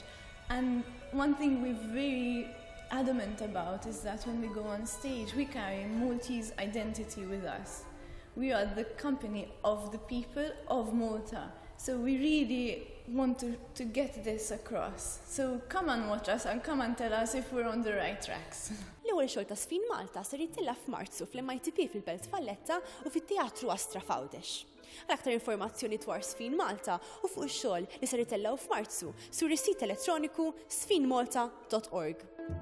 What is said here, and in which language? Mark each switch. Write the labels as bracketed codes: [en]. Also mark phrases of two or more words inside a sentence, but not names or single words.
[en] And one thing we're very adamant about is that when we go on stage, we carry Maltese identity with us. We are the company of the people of Malta. So we really want to get this across. So come and watch us and come and tell us if we're on the right tracks. [mt] L-ewwel xogħol ta' ż- FinMalta ser jittilha f'Marzu fl-MITP fil-Belt Valletta u fit-Teatru Astra Fawdex. Għal aktar informazzjoni dwar ż-FinMalta u fuq ix-xogħol li ser jitellgħu f'Marzu sur is-sit elettroniku żfinmalta.org.